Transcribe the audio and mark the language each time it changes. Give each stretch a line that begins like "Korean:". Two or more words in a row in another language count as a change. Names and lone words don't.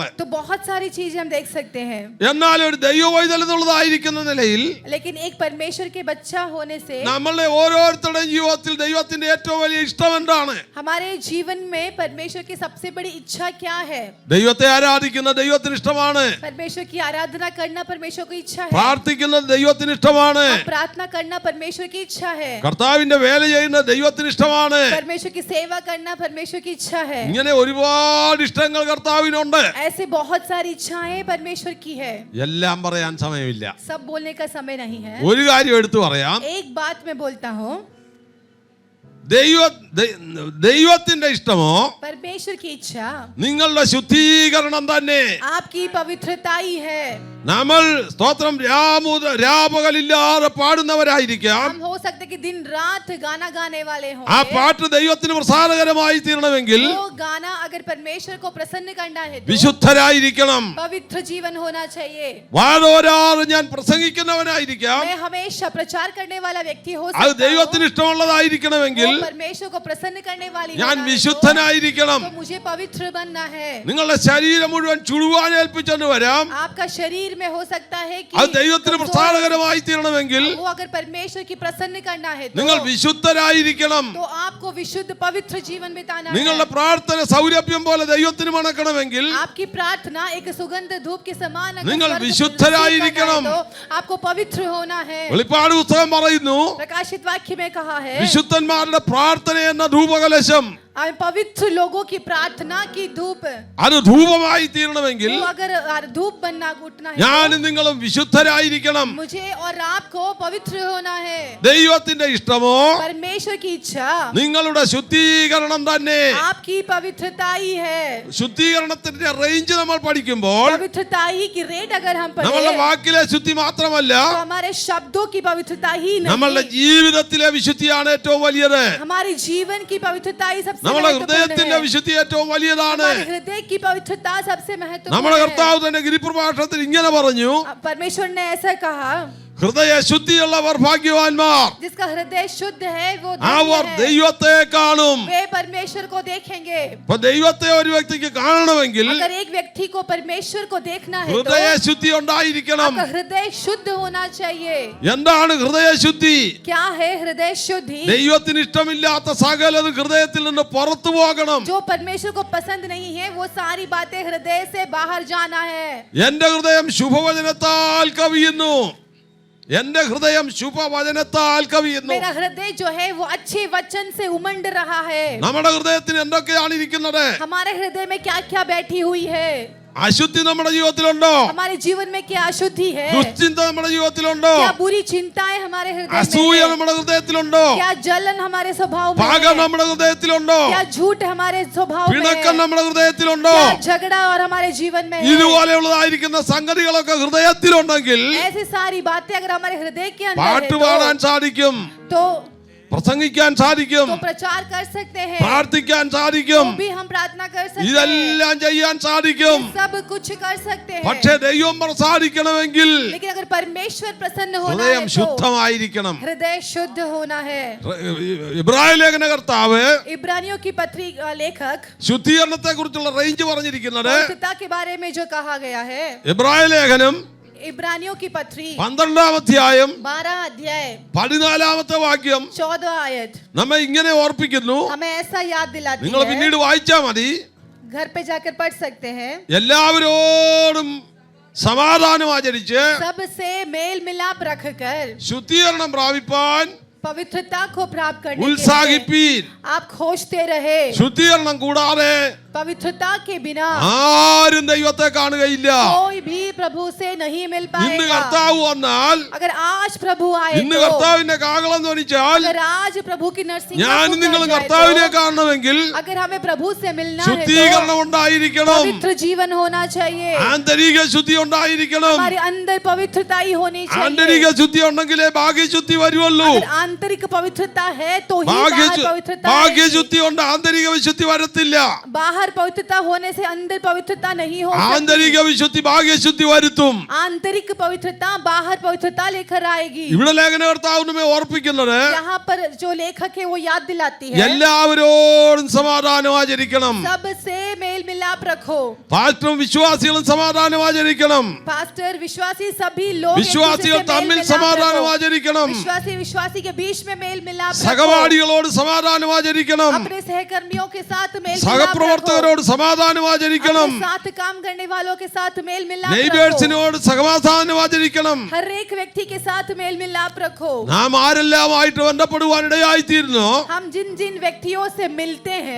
Hindi: तो बहुत सारी चीजें हम देख सकते हैं,
Malayalam: എന്നാൽ ഒരു ദൈവവൈതൽ എന്നുള്ളതായിരിക്കുന്ന നിലയിൽ
Hindi: लेकिन एक परमेश्वर के बच्चा होने से
Malayalam: നമ്മളുടെ ഓരോരുത്തരുടെയും ജീവിതത്തിൽ ദൈവത്തിന്റെ ഏറ്റവും വലിയ ഇഷ്ടം എന്താണ്?
Hindi: हमारे जीवन में परमेश्वर की सबसे बड़ी इच्छा क्या है?
Malayalam: ദൈവത്തെ ആരാധിക്കുന്ന ദൈവത്തിന് ഇഷ്ടമാണ്.
Hindi: परमेश्वर की आराधना करना परमेश्वर की इच्छा है।
Malayalam: പ്രാർത്ഥിക്കുന്നത് ദൈവത്തിന് ഇഷ്ടമാണ്.
Hindi: प्रार्थना करना परमेश्वर की इच्छा है।
Malayalam: കർത്താവിന്റെ വേല ചെയ്യുന്നത് ദൈവത്തിന് ഇഷ്ടമാണ്.
Hindi: परमेश्वर की सेवा करना परमेश्वर की इच्छा है।
Malayalam: ഇങ്ങനെ ഒരുപാട് ഇഷ്ടങ്ങൾ കർത്താവിനുണ്ട്.
Hindi: ऐसे बहुत सारी इच्छाएं परमेश्वर की है।
Malayalam: എല്ലാം പറയാൻ സമയമില്ല.
Hindi: सब बोलने का समय नहीं है।
Malayalam: ഒരു കാര്യം എടുത്തു പറയാം.
Hindi: एक बात मैं बोलता हूँ,
Malayalam: ദൈവത്തിന്റെ ഇഷ്ടമോ
Hindi: परमेश्वर की इच्छा
Malayalam: നിങ്ങളുടെ ശുദ്ധീകരണം തന്നെ.
Hindi: आपकी पवित्रता ही है।
Malayalam: നമ്മൾ സ്തോത്രം രാപകലില്ലാതെ പാടുന്നവരായിരിക്കാം.
Hindi: हम हो सकते कि दिन रात गाना गाने वाले हों.
Malayalam: ആ പാട്ട് ദൈവത്തിന് പ്രസാദകരമായി തീരണമെങ്കിൽ
Hindi: वो गाना अगर परमेश्वर को प्रसन्न करना है तो
Malayalam: വിശുദ്ധരായിരിക്കണം.
Hindi: पवित्र जीवन होना चाहिए.
Malayalam: വാഴോരാറ് ഞാൻ പ്രസംഗിക്കുന്നവനായിരിക്കാം.
Hindi: मैं हमेशा प्रचार करने वाला व्यक्ति हो
Malayalam: അത്
Hindi: सकता
Malayalam: ദൈവത്തിന്
Hindi: हूं.
Malayalam: ഇഷ്ടമുള്ളതായിരിക്കണമെങ്കിൽ
Hindi: वो परमेश्वर को प्रसन्न करने वाली
Malayalam: ഞാൻ
Hindi: होना है
Malayalam: വിശുദ്ധനായിരിക്കണം.
Hindi: तो मुझे पवित्र बनना है.
Malayalam: നിങ്ങളുടെ ശരീരം മുഴുവൻ ചുടുവാൻ ഏൽപ്പിച്ചെന്ന് വരാം.
Hindi: आपका शरीर में हो सकता है कि
Malayalam: അത് ദൈവത്തിന് പ്രസാദകരമായി തീരണമെങ്കിൽ
Hindi: वो अगर परमेश्वर की प्रसन्न करना है
Malayalam: നിങ്ങൾ വിശുദ്ധരായിരിക്കണം.
Hindi: तो आपको विशुद्ध पवित्र जीवन बिताना
Malayalam: നിങ്ങളുടെ
Hindi: है.
Malayalam: പ്രാർത്ഥന സൗരഭ്യം പോലെ ദൈവത്തിന് മണക്കണമെങ്കിൽ
Hindi: आपकी प्रार्थना एक सुगंध धूप के समान अगर
Malayalam: നിങ്ങൾ
Hindi: स्वर्ग से
Malayalam: വിശുദ്ധരായിരിക്കണം.
Hindi: रिसीव करना है तो आपको पवित्र होना है.
Malayalam: വെളിപ്പാട് പുസ്തകം പറയുന്നു
Hindi: प्रकाशित वाक्य में कहा है
Malayalam: വിശുദ്ധന്മാരുടെ പ്രാർത്ഥന എന്ന ധൂപകലശം
Hindi: पवित्र लोगों की प्रार्थना की धूप
Malayalam: അത് ധൂപമായി തീരണമെങ്കിൽ
Hindi: वो अगर धूप बनना उठना है
Malayalam: ഞാനും നിങ്ങളും വിശുദ്ധരായിരിക്കണം.
Hindi: तो मुझे और आपको पवित्र होना है.
Malayalam: ദൈവത്തിന്റെ ഇഷ്ടമോ
Hindi: परमेश्वर की इच्छा
Malayalam: നിങ്ങളുടെ ശുദ്ധീകരണം തന്നെ.
Hindi: आपकी पवित्रता ही है.
Malayalam: ശുദ്ധീകരണത്തിന്റെ റേഞ്ച് നമ്മൾ പഠിക്കുമ്പോൾ
Hindi: पवित्रता ही की रेट अगर हम
Malayalam: നമ്മളുടെ
Hindi: पढ़े
Malayalam: വാക്കിലെ ശുദ്ധി മാത്രമല്ല
Hindi: तो हमारे शब्दों की पवित्रता ही
Malayalam: നമ്മളുടെ
Hindi: नहीं
Malayalam: ജീവിതത്തിലെ വിശുദ്ധിയാണ് ഏറ്റവും വലിയത്.
Hindi: हमारे जीवन की पवित्रता ही सबसे
Malayalam: നമ്മുടെ
Hindi: महत्वपूर्ण
Malayalam: ഹൃദയത്തിന്റെ
Hindi: है.
Malayalam: വിശുദ്ധി ഏറ്റവും വലിയതാണ്.
Hindi: हमारे हृदय की पवित्रता सबसे महत्वपूर्ण
Malayalam: നമ്മുടെ
Hindi: है.
Malayalam: കർത്താവ് തന്നെ ഗിരിപ്രഭാഷണത്തിൽ ഇങ്ങനെ പറഞ്ഞു,
Hindi: परमेश्वर ने ऐसा कहा
Malayalam: ഹൃദയ ശുദ്ധിയുള്ളവർ ഭാഗ്യവാന്മാർ,
Hindi: जिसका हृदय शुद्ध है वो
Malayalam: അവർ
Hindi: धन्य है.
Malayalam: ദൈവത്തെ കാണും.
Hindi: वे परमेश्वर को देखेंगे.
Malayalam: അപ്പൊ ദൈവത്തെ ഒരു വ്യക്തിക്ക് കാണണമെങ്കിൽ
Hindi: अगर एक व्यक्ति को परमेश्वर को देखना है तो
Malayalam: ഹൃദയ ശുദ്ധി ഉണ്ടായിരിക്കണം.
Hindi: आपका हृदय शुद्ध होना चाहिए.
Malayalam: എന്താണ് ഹൃദയ ശുദ്ധി?
Hindi: क्या है हृदय शुद्धि?
Malayalam: ദൈവത്തിന് ഇഷ്ടമില്ലാത്ത സകലതും ഹൃദയത്തിൽ നിന്ന് പുറത്തു പോകണം.
Hindi: जो परमेश्वर को पसंद नहीं है वो सारी बातें हृदय से बाहर जाना है.
Malayalam: എന്റെ ഹൃദയം ശുഭവചനത്താൽ കവിയുന്നു. എന്റെ ഹൃദയം ശുഭവചനത്താൽ കവിയുന്നു.
Hindi: मेरा हृदय जो है वो अच्छे वचन से उमंड रहा है.
Malayalam: നമ്മുടെ ഹൃദയത്തിന് എന്തൊക്കെയാണ് ഇരിക്കുന്നത്?
Hindi: हमारे हृदय में क्या क्या बैठी हुई है?
Malayalam: അശുദ്ധി നമ്മുടെ ജീവിതത്തിലുണ്ടോ?
Hindi: हमारे जीवन में क्या अशुद्धि है?
Malayalam: ദുശ്ചിന്ത നമ്മുടെ ജീവിതത്തിലുണ്ടോ?
Hindi: क्या बुरी चिंताएं हमारे हृदय
Malayalam: അസൂയ
Hindi: में है?
Malayalam: നമ്മുടെ ഹൃദയത്തിലുണ്ടോ?
Hindi: क्या जलन हमारे स्वभाव में
Malayalam: പക
Hindi: है?
Malayalam: നമ്മുടെ ഹൃദയത്തിലുണ്ടോ?
Hindi: क्या झूठ हमारे स्वभाव में
Malayalam: പിണക്കം
Hindi: है?
Malayalam: നമ്മുടെ ഹൃദയത്തിലുണ്ടോ?
Hindi: क्या झगड़ा और हमारे जीवन में है?
Malayalam: ഇതുപോലെയുള്ളതായിരിക്കുന്ന സംഗതികളൊക്കെ ഹൃദയത്തിലുണ്ടെങ്കിൽ
Hindi: ऐसी सारी बातें अगर हमारे हृदय के अंदर
Malayalam: പാട്ട്
Hindi: है
Malayalam: പാടാൻ സാധിക്കും,
Hindi: तो
Malayalam: പ്രസംഗിക്കാൻ സാധിക്കും,
Hindi: प्रचार कर सकते हैं.
Malayalam: പ്രാർത്ഥിക്കാൻ
Hindi: तो
Malayalam: സാധിക്കും,
Hindi: भी हम प्रार्थना कर सकते हैं.
Malayalam: ഇതെല്ലാം ചെയ്യാൻ സാധിക്കും.
Hindi: सब कुछ कर सकते हैं.
Malayalam: പക്ഷേ ദൈവം പ്രസാദിക്കണമെങ്കിൽ
Hindi: लेकिन अगर परमेश्वर प्रसन्न होना
Malayalam: ഹൃദയം
Hindi: है तो
Malayalam: ശുദ്ധമായിരിക്കണം.
Hindi: हृदय शुद्ध होना है.
Malayalam: ഇബ്രായ ലേഖന കർത്താവ്
Hindi: इब्रानियों की पत्री लेखक
Malayalam: ശുദ്ധീകരണത്തെ കുറിച്ചുള്ള റേഞ്ച് പറഞ്ഞിരിക്കുന്നത്
Hindi: पवित्रता के बारे में जो कहा गया है,
Malayalam: ഇബ്രായ ലേഖനം
Hindi: इब्रानियों की पत्री
Malayalam: 12-ാം അധ്യായം
Hindi: 12 अध्याय
Malayalam: 14-ാമത്തെ വാക്യം
Hindi: 14 आयत
Malayalam: നമ്മെ ഇങ്ങനെ ഓർപ്പിക്കുന്നു.
Hindi: हमें ऐसा याद दिलाती
Malayalam: നിങ്ങൾ
Hindi: है.
Malayalam: പിന്നീട് വായിച്ചാൽ മതി.
Hindi: घर पे जाकर पढ़ सकते हैं.
Malayalam: എല്ലാവരോടും സമാധാനം ആചരിച്ച്
Hindi: सबसे मेल मिलाप रखकर
Malayalam: ശുദ്ധീകരണം പ്രാപിപ്പാൻ
Hindi: पवित्रता को प्राप्त करने के लिए
Malayalam: ഉത്സാഹിപ്പീൻ.
Hindi: आप खोजते रहे.
Malayalam: ശുദ്ധീകരണം കൂടാതെ
Hindi: पवित्रता के बिना
Malayalam: ആരും ദൈവത്തെ കാണുകയില്ല.
Hindi: कोई भी प्रभु से नहीं मिल
Malayalam: ഇന്ന്
Hindi: पाएगा.
Malayalam: കർത്താവ് വന്നാൽ,
Hindi: अगर आज प्रभु आए
Malayalam: ഇന്ന്
Hindi: तो,
Malayalam: കർത്താവിന്റെ കാഹളം ധ്വനിച്ചാൽ
Hindi: अगर आज प्रभु की नरसिंह
Malayalam: ഞാനും നിങ്ങളും കർത്താവിനെ കാണണമെങ്കിൽ
Hindi: अगर हमें प्रभु से मिलना है तो
Malayalam: ശുദ്ധീകരണം ഉണ്ടായിരിക്കണം.
Hindi: पवित्र जीवन होना चाहिए.
Malayalam: ആന്തരിക ശുദ്ധി ഉണ്ടായിരിക്കണം.
Hindi: हमारे अंदर पवित्रता ही होनी
Malayalam: ആന്തരിക
Hindi: चाहिए.
Malayalam: ശുദ്ധി ഉണ്ടെങ്കിലേ ഭാഗ്യശുദ്ധി വരുള്ളൂ.
Hindi: अगर आंतरिक पवित्रता है तो ही बाहर पवित्रता है.
Malayalam: ഭാഗ്യശുദ്ധി കൊണ്ട് ആന്തരിക വിശുദ്ധി വരത്തില്ല.
Hindi: बाहर पवित्रता होने से अंदर पवित्रता नहीं हो
Malayalam: ആന്തരിക
Hindi: सकती.
Malayalam: വിശുദ്ധി ഭാഗ്യശുദ്ധി വരുത്തും.
Hindi: आंतरिक पवित्रता बाहर पवित्रता लेकर आएगी.
Malayalam: ഇവിടെ ലേഖനകർത്താവ് നമ്മെ ഓർപ്പിക്കുന്നത്
Hindi: यहाँ पर जो लेखक है वो याद दिलाती है
Malayalam: എല്ലാവരോടും സമാധാനം ആചരിക്കണം.
Hindi: सबसे मेल मिलाप रखो.
Malayalam: പാസ്റ്ററും വിശ്വാസികളും സമാധാനം ആചരിക്കണം.
Hindi: पास्टर विश्वासी सभी लोग एक दूसरे से
Malayalam: വിശ്വാസികൾ
Hindi: मेल
Malayalam: തമ്മിൽ
Hindi: मिलाप
Malayalam: സമാധാനം
Hindi: रखो.
Malayalam: ആചരിക്കണം.
Hindi: विश्वासी विश्वासी के बीच में मेल मिलाप रखो.
Malayalam: സഹപാഠികളോട് സമാധാനം ആചരിക്കണം.
Hindi: अपने सहकर्मियों के साथ मेल मिलाप रखो.
Malayalam: സഹപ്രവർത്തകരോട് സമാധാനം ആചരിക്കണം.
Hindi: अपने साथ काम करने वालों के साथ मेल मिलाप रखो.
Malayalam: നെയ്ബേഴ്സിനോട് സമാധാനം ആചരിക്കണം.
Hindi: हर एक व्यक्ति के साथ मेल मिलाप रखो.
Malayalam: നാം ആരെല്ലാമായിട്ട് ബന്ധപ്പെടുവാനിടയായിത്തീരുന്നു
Hindi: हम जिन जिन व्यक्तियों से मिलते हैं